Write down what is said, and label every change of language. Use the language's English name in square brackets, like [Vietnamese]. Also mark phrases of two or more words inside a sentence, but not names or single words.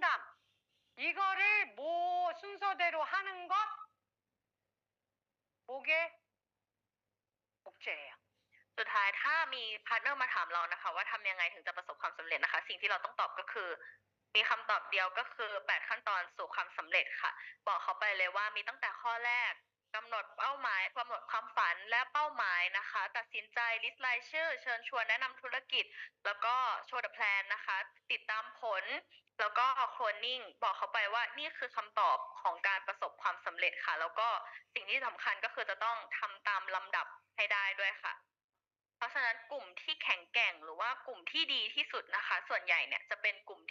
[Korean] 이거를 순서대로 하는 것 목의 복제예요. [Thai] สุดท้ายถ้ามีพาร์ทเนอร์มาถามเรานะคะว่าทำยังไงถึงจะประสบความสำเร็จนะคะ สิ่งที่เราต้องตอบก็คือ มีคำตอบเดียวก็คือ8 ขั้นตอนสู่ความสำเร็จค่ะ บอกเขาไปเลยว่ามีตั้งแต่ข้อแรกกำหนดเป้าหมายกำหนดความฝันและเป้าหมายนะคะ ตัดสินใจ ลิสต์รายชื่อ เชิญชวนแนะนำธุรกิจ แล้วก็โชว์ [English] the plan [Thai] นะคะ ติดตามผล แล้วก็ cloning บอกเขาไปว่านี่คือคำตอบของการประสบความสำเร็จค่ะ แล้วก็สิ่งที่สำคัญ ก็คือจะต้องทำตามลำดับให้ได้ด้วยค่ะ เพราะฉะนั้นกลุ่มที่แข็งแกร่งหรือว่ากลุ่มที่ดีที่สุดนะคะ ส่วนใหญ่เนี่ยจะเป็นกลุ่ม